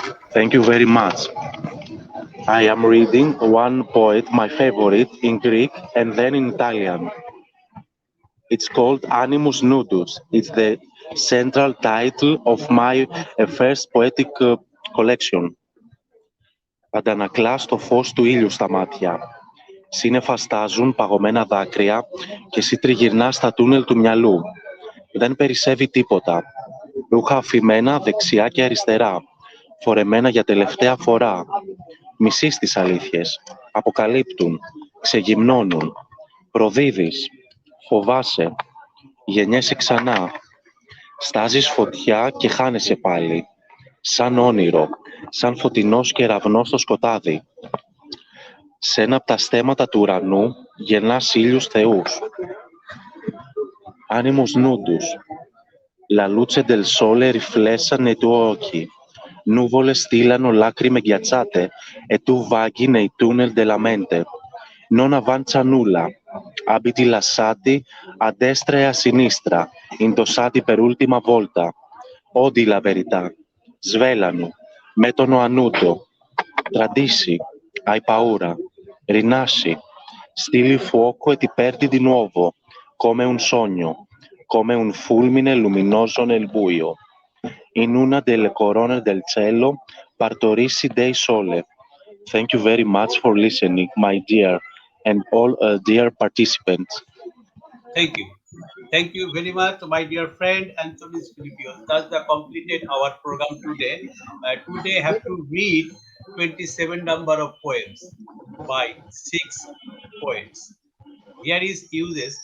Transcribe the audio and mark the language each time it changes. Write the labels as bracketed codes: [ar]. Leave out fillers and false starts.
[en] Thank you very much. I am reading one poet, my favorite, in Greek and then in Italian. It's called Animus Nudus. It's the central title of my first poetic collection. [el] Αντανακλά το φως του ήλιου στα μάτια. Σύννεφα στάζουν παγωμένα δάκρυα και εσύ τριγυρνάς στα τούνελ του μυαλού. Δεν περισσεύει τίποτα. Ρούχα αφημένα δεξιά και αριστερά, φορεμένα για τελευταία φορά. Μισείς τις αλήθειες, αποκαλύπτουν, ξεγυμνώνουν. Προδίδεις, φοβάσαι, γεννιέσαι ξανά. Στάζεις φωτιά και χάνεσαι πάλι. Σαν όνειρο, σαν φωτεινός κεραυνός στο σκοτάδι. Σε ένα από τα στέματα του ουρανού γεννάς ήλιους θεούς. [la] Animus nudus. [it] La luce del sole riflessa nei tuoi occhi. Nuvole stillano lacrime ghiacciate e tu vaghi nei tunnel della mente. Non avanza nulla. Abiti lasciati a destra e a sinistra, indossati per ultima volta. Odi la verità. Svelano. Mettono a nudo. Tradisci. Hai paura. Rinasci. Stili fuoco e ti perdi di nuovo, come un sogno, come un fulmine luminoso nel buio. In una delle corone del cielo partorissi dei sole. [en] Thank you very much for listening, my dear and all dear participants. Thank you. Thank you very much, my dear friend Antonis Filippeos. Thus, the completed our program today. Today, I have to read 27 number of poems by 6 poets. Here is uses.